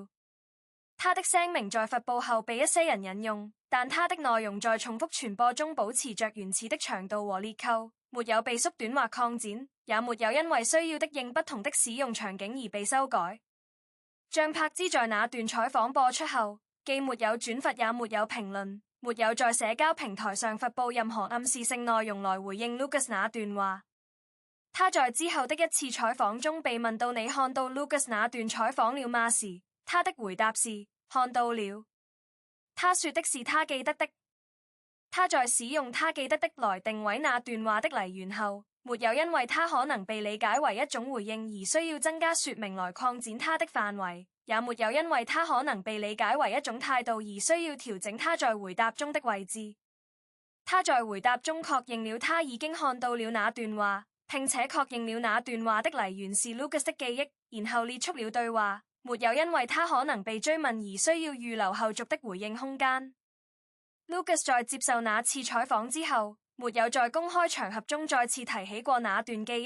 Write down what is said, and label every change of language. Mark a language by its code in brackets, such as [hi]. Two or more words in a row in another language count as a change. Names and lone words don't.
[zh] 他的聲明在發布後被一些人引用，但他的內容在重複傳播中保持着原始的長度和列構， 沒有被縮短或擴展，也沒有因為需要的應不同的使用場景而被修改。像柏茲在那段採訪播出後，既沒有轉發也沒有評論，沒有在社交平台上發布任何暗示性內容來回應 Lucas 那段話。他在之後的一次採訪中被問到你看到 Lucas 那段採訪了嗎時，他的回答是看到了。他說的是他記得的。他在使用他記得的來定位那段話的來源後，沒有因為他可能被理解為一種回應而需要增加說明來擴展他的範圍，也沒有因為他可能被理解為一種態度而需要調整他在回答中的位置。他在回答中確認了他已經看到了那段話，並且確認了那段話的來源是 Lucas 的記憶，然後列出了對話，沒有因為他可能被追問而需要預留後續的回應空間。Lucas 在接受那次採訪之後，沒有在公開場合中再次提起過那段記憶。